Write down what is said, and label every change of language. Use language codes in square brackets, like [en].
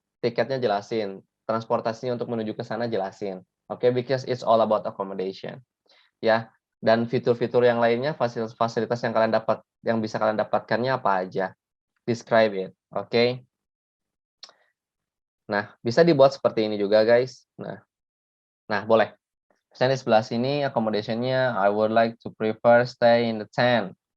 [id] Tiketnya jelasin, transportasinya untuk menuju ke sana jelasin. [en] Oke, because it's all about accommodation. [id] Ya. Dan fitur-fitur yang lainnya, fasilitas yang bisa kalian dapatkannya apa aja. [en] Describe it, oke? [id] Nah, bisa dibuat seperti ini juga, guys. Nah, boleh. Misalnya di sebelah sini [en] accommodation-nya, I would like to prefer stay in the tent.